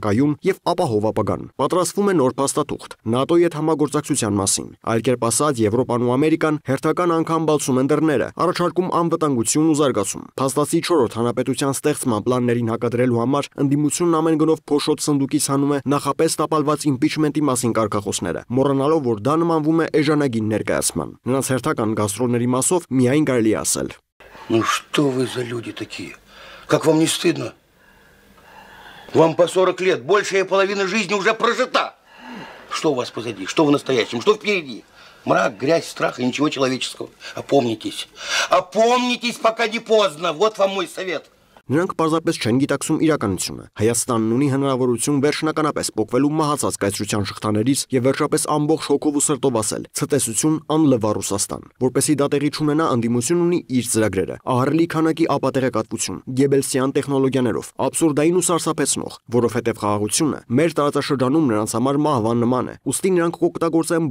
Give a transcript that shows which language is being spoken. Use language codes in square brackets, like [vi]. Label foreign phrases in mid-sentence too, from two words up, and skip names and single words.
[hy] կայուն եւ ապահով ապագան։ Պատրաստվում է նոր փաստաթուղթ ՆԱՏՕ-ի հետ համագործակցության մասին։ Այլ կերպ ասած, Եվրոպան ու Ամերիկան հերթական անգամ բացում են դռները, առաջարկում անվտանգություն ու զարգացում։ Փաստացի 4-րդ հանրապետության ստեղծման պլաններին հակադրելու համար ընդդիմությունն ամեն գնով փոշոտ սնդուկից հանում է նախապես տապալված իմպիչմենտի մասին կարգախոսները, մոռանալով, որ դա նմանվում է էժանագին ներկայացման։ Նրանց հերթական գաստրոլների մասով միայն կարելի է ասել. [ru] Ну что вы за люди такие? Как вам не стыдно? Вам по 40 лет, большая половина жизни уже прожита. Что у вас позади? Что в настоящем? Что впереди? Мрак, грязь, страх и ничего человеческого. Опомнитесь. Опомнитесь, пока не поздно. Вот вам мой совет. [hy] Նրանք պարզապես չեն գիտակցում իրականությունը։ Հայաստանն ունի հնարավորություն վերջնականապես փոխվելու մահացած կայսրության շղթաներից եւ վերջապես ամբողջ հոգով ու սրտով ասել. ցտեսություն անլվա Ռուսաստան։ Որպեսզի դա տեղի չունենա, ընդդիմությունն ունի իր ծրագրերը։ Ահռելի քանակի ապատեղեկատվություն, գեբելսյան տեխնոլոգիաներով, աբսուրդային ու սարսափեցնող, որովհետեւ խաղաղությունը մեր տարածաշրջանում նրանց համար մահվան նման է։ Ուստի նրանք կօգտագործեն